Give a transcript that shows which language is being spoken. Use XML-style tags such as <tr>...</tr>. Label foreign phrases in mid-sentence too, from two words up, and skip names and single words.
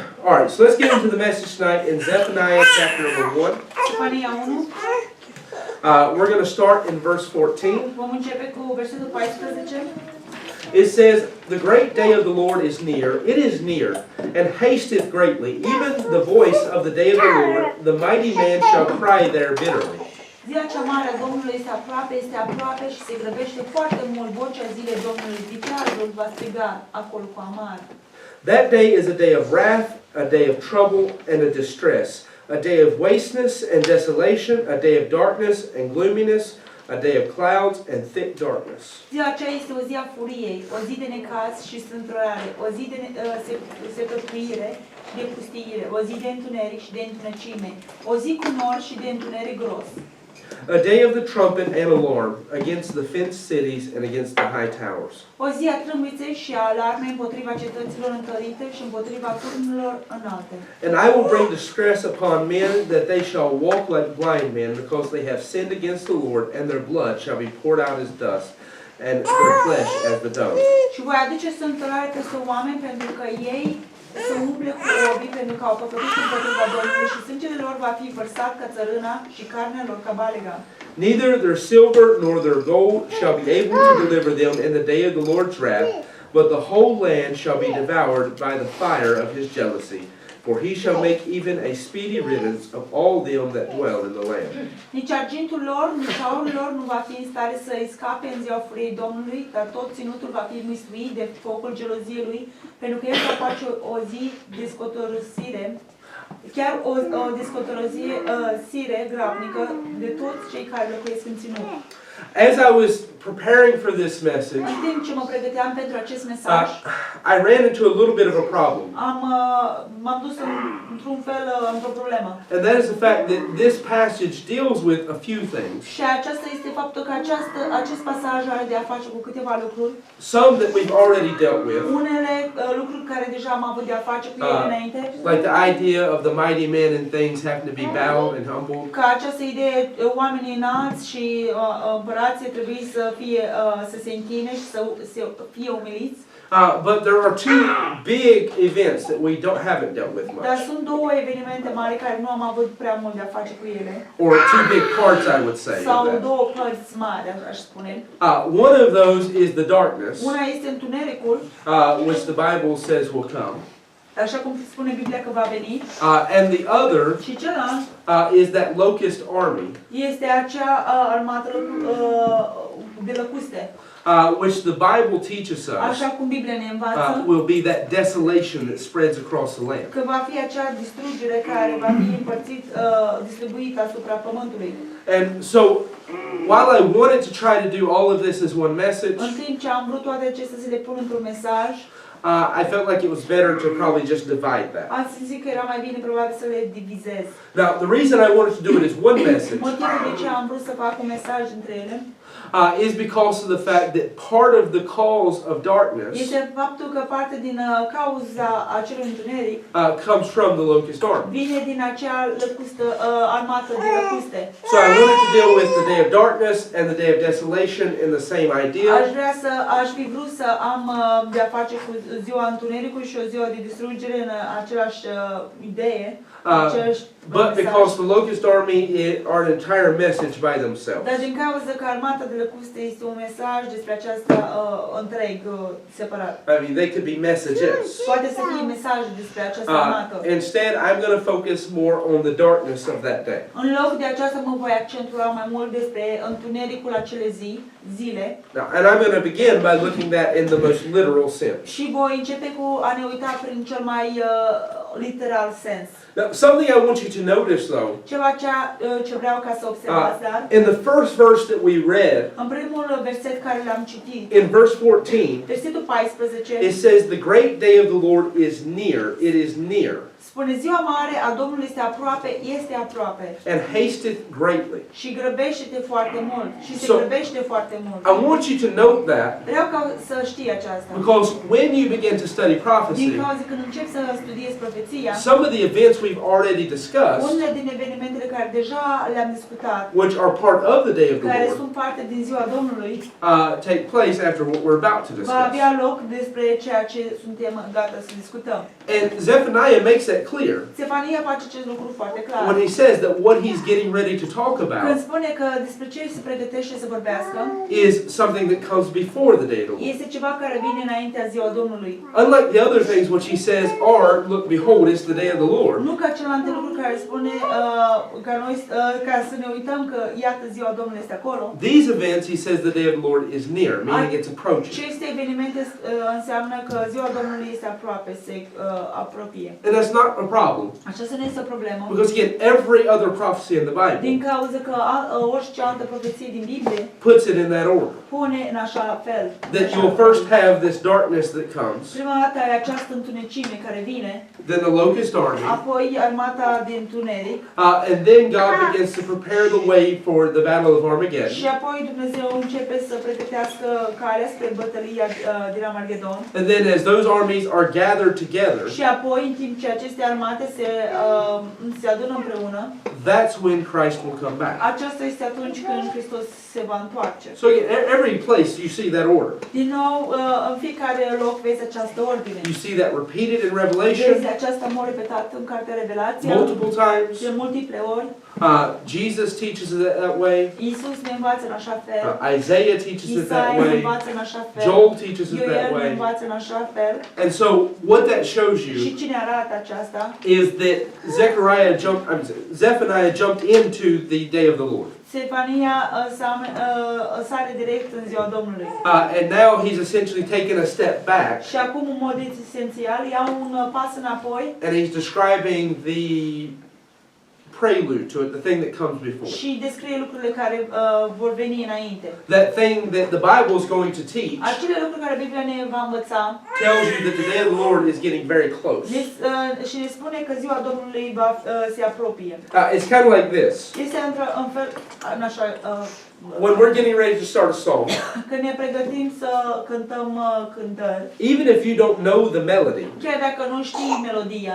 <en>All right, so let's get into the message tonight in Zephaniah chapter number 1. Zephania 1. We're going to start in verse 14.</en> <ro>Vom începe cu versetul 14.</ro> <en>It says, "The great day of the Lord is near, it is near, and hasteth greatly. Even the voice of the day of the Lord, the mighty man shall cry there bitterly."</en> <ro>Ziua cea mare a Domnului este aproape și se grăbește foarte mult. Vocea zilei Domnului, viteazul va striga acolo cu amar.</ro> <en>That day is a day of wrath, a day of trouble and a distress, a day of wasteness and desolation, a day of darkness and gloominess, a day of clouds and thick darkness.</en> <ro>Ziua aceea este o zi a furiei, o zi de necaz și strâmtorare, o zi de secătuire și de pustiire, o zi de întuneric și de întunecime, o zi cu nori și de întuneric gros.</ro> <en>A day of the trumpet and alarm against the fenced cities and against the high towers.</en> <ro>O zi a trâmbiței și a alarmei împotriva cetăților întărite și împotriva turnelor înalte.</ro> <en>And I will bring distress upon men, that they shall walk like blind men, because they have sinned against the Lord, and their blood shall be poured out as dust, and their flesh as the dung.</en> <ro>Și voi aduce strâmtorare peste oameni, pentru că ei se umple cu obii, pentru că au păcătuit împotriva Domnului și sângele lor va fi vărsat ca țărâna și carnea lor ca balega.</ro> <en>Neither their silver nor their gold shall be able to deliver them in the day of the Lord's wrath, but the whole land shall be devoured by the fire of his jealousy. For he shall make even a speedy riddance of all them that dwell in the land.</en> <ro>Nici argintul lor, nici aurul lor nu va fi în stare să îi scape în ziua furiei Domnului, dar tot ținutul va fi mistuit de focul geloziei lui, pentru că el va face o zi de scotorosire, chiar o descotorosire grabnică de toți cei care locuiesc în ținut.</ro> <en>As I was preparing for this message,</en> <ro>În timp ce mă pregăteam pentru acest mesaj,</ro> <en>I ran into a little bit of a problem.</en> <ro>m-am dus într-un fel într-o problemă.</ro> <en>And that is the fact that this passage deals with a few things.</en> <ro>Și aceasta este faptul că acest pasaj are de a face cu câteva lucruri.</ro> <en>Some that we've already dealt with.</en> <ro>Unele lucruri care deja am avut de a face cu ele înainte.</ro> <en>Like the idea of the mighty men and things having to be bowed and humbled.</en> <ro>Ca această idee, oamenii înalți și împărații trebuie să se închine și să fie umiliți.</ro> <en>But there are two big events that we haven't dealt with</en> <ro>Dar</ro> <en>much.</en> <ro>sunt două evenimente mari care nu am avut prea mult de a face cu ele.</ro> <en>Or two big parts, I would say.</en> <ro>Sau</ro> <en>of that.</en> <ro>două părți mari, aș spune.</ro> <en>One of those is the darkness,</en> <ro>Una este întunericul,</ro> <en>which the Bible says will come.</en> <ro>așa cum spune Biblia că va veni.</ro> <en>And the other</en> <ro>Și celălalt</ro> <en>is that locust army,</en> <ro>este acea armată de lăcuste.</ro> <en>which the Bible teaches</en> <ro>Așa</ro> <en>us</en> <ro>cum Biblia ne învață,</ro> <en>will be that desolation that spreads across the land.</en> <ro>că va fi acea distrugere care va fi distribuită asupra pământului.</ro> <en>And so, while I wanted to try to do all of this as one message,</en> <ro>În timp ce am vrut toate acestea să le pun într-un mesaj,</ro> <en>I felt like it was better to probably just divide that.</en> <ro>am simțit că era mai bine probabil să le divizez.</ro> <en>Now, the reason I wanted to do it as one message</en> <ro>Motivul de ce am vrut să fac un mesaj între ele</ro> <en>is because of the fact that part of the cause of darkness</en> <ro>este faptul că parte din cauza acelui întuneric</ro> <en>comes from the locust army.</en> <ro>vine din acea armată de lăcuste.</ro> <en>So I wanted to deal with the day of darkness and the day of desolation in the same idea.</en> <ro>Aș fi vrut să am de a face cu ziua întunericului și o ziua de distrugere în același idee.</ro> <en>But because the locust army are an entire message by themselves.</en> <ro>Dar din cauza că armata de lăcuste este un mesaj despre aceasta întreg, separat.</ro> <en>I mean, they could be messages.</en> <ro>Poate să fie mesaje despre această armată.</ro> <en>Instead, I'm going to focus more on the darkness of that day.</en> <ro>În loc de aceasta mă voi accentua mai mult despre întunericul acelei zile.</ro> <en>Now, and I'm going to begin by looking at in the most literal sense.</en> <ro>Și voi începe cu a ne uita prin cel mai literal sens.</ro> <en>Now, something I want you to notice, though,</en> <ro>Ceva ce vreau ca să observați, dar</ro> <en>in the first verse that we read,</en> <ro>în primul verset care l-am citit,</ro> <en>in verse 14,</en> <ro>versetul 14,</ro> <en>it says, "The great day of the Lord is near, it is near,</en> <ro>spune, ziua mare a Domnului este aproape</ro> <en>and hasteth greatly."</en> <ro>și grăbește-te foarte mult și se grăbește foarte mult.</ro> <en>I want you to note that,</en> <ro>Vreau ca să știi aceasta.</ro> <en>because when you begin to study prophecy,</en> <ro>Din cauza când începi să studiezi profeția, profeția,</ro> <en>some of the events we've already discussed,</en> <ro>unele din evenimentele care deja le-am discutat,</ro> <en>which are part of the day of the</en> <ro>care</ro> <en>Lord,</en> <ro>sunt parte din ziua Domnului,</ro> <en>take place after what we're about to</en> <ro>va</ro> <en>discuss.</en> <ro>avea loc despre ceea ce suntem gata să discutăm.</ro> <en>And Zephaniah makes that clear</en> <ro>Zephaniah face acest lucru foarte clar.</ro> <en>when he says that what he's getting ready to talk</en> <ro>Când</ro> <en>about</en> <ro>spune că despre ce se pregătește să vorbească,</ro> <en>is something that comes before the day of the Lord.</en> <ro>este ceva care vine înaintea ziua Domnului.</ro> <en>Unlike the other things which he says are, look, behold, it's the day of the Lord.</en> <ro>Nu ca celelalte lucruri care spune ca să ne uităm că iată ziua Domnului este acolo.</ro> <en>These events, he says, the day of the Lord is near, meaning it's approaching.</en> <ro>Aceste evenimente înseamnă că ziua Domnului este aproape, se apropie.</ro> <en>And that's not a problem.</en> <ro>Aceasta nu este o problemă.</ro> <en>Because again, every other prophecy in the</en> <ro>Din</ro> <en>Bible</en> <ro>cauza că orice altă profeție din Biblie</ro> <en>puts it in that order.</en> <ro>pune în așa fel.</ro> <en>That you will first have this darkness that comes,</en> <ro>Prima dată ai această întunecime care vine,</ro> <en>then the locust army,</en> <ro>apoi armata de întuneric</ro> <en>and then God begins to prepare the way for the battle of Armageddon.</en> <ro>și apoi Dumnezeu începe să pregătească calea spre bătălia din Armagedon.</ro> <en>And then as those armies are gathered together,</en> <ro>Și apoi, în timp ce aceste armate se adună împreună,</ro> <en>that's when Christ will come back.</en> <ro>aceasta este atunci când Hristos se va întoarce.</ro> <en>So again, every place you see that order.</en> <ro>Din nou, în fiecare loc vezi această ordine.</ro> <en>You see that repeated in Revelation</en> <ro>Vezi aceasta în mod repetat în Cartea Revelația,</ro> <en>multiple times.</en> <ro>de multiple ori.</ro> <en>Jesus teaches it that way.</en> <ro>Iisus ne învață în așa fel.</ro> <en>Isaiah teaches it that</en> <ro>Isaia ne</ro> <en>way.</en> <ro>învață în așa fel.</ro> <en>Joel teaches it</en> <ro>Ioel</ro> <en>that</en> <ro>ne</ro> <en>way.</en> <ro>învață în așa fel.</ro> <en>And so what that shows</en> <ro>Și</ro> <en>you</en> <ro>cine arată aceasta?</ro> <en>is that Zephaniah jumped into the day of the Lord.</en> <ro>Zephania sare direct în ziua Domnului.</ro> <en>And now he's essentially taken a step back,</en> <ro>Și acum, în mod esențial, ia un pas înapoi</ro> <en>and he's describing the prelude to it, the thing that comes before.</en> <ro>și descrie lucrurile care vor veni înainte.</ro> <en>That thing that the Bible is going to teach</en> <ro>Acele lucruri care Biblia ne va învăța</ro> <en>tells you that the day of the Lord is getting very close.</en> <ro>și ne spune că ziua Domnului se apropie.</ro> <en>It's kind of like this.</en> <ro>Este în așa,</ro> <en>When we're getting ready to start a song,</en> <ro>când ne pregătim să cântăm cântări,</ro> <en>even if you don't know the melody,</en> <ro>chiar dacă nu știi melodia,</ro>